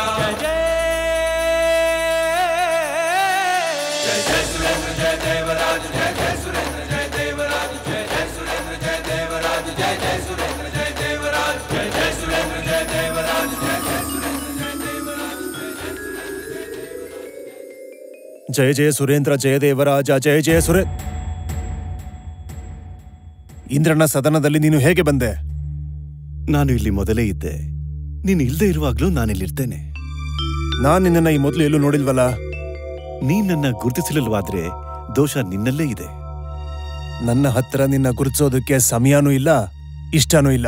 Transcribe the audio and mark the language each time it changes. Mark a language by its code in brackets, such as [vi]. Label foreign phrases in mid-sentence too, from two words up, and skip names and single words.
[hi] जय जय जय सुरेंद्र जय देवराज, जय जय सुरेंद्र जय देवराज, जय जय सुरेंद्र जय देवराज, जय जय सुरेंद्र जय देवराज, जय जय सुरेंद्र जय देवराज, जय जय सुरेंद्र जय देवराज, जय जय सुरेंद्र जय देवराज, जय जय सुरेंद्र. [kn] ಇಂದ್ರನ ಸದನದಲ್ಲಿ ನೀನು ಹೇಗೆ ಬಂದೆ? ನಾನು ಇಲ್ಲಿ ಮೊದಲೇ ಇದ್ದೆ. ನೀನು ಇಲ್ಲದೆ ಇರುವಾಗ್ಲೂ ನಾನಿಲ್ಲಿರ್ತೇನೆ. ನಾನ್ ನಿನ್ನನ್ನ ಈ ಮೊದಲು ಎಲ್ಲೂ ನೋಡಿಲ್ವಲ್ಲ. ನೀನ್ ನನ್ನ ಗುರುತಿಸಲಿಲ್ವಾದ್ರೆ ದೋಷ ನಿನ್ನಲ್ಲೇ ಇದೆ. ನನ್ನ ಹತ್ರ ನಿನ್ನ ಗುರುತಿಸೋದಕ್ಕೆ ಸಮಯನೂ ಇಲ್ಲ, ಇಷ್ಟನೂ ಇಲ್ಲ.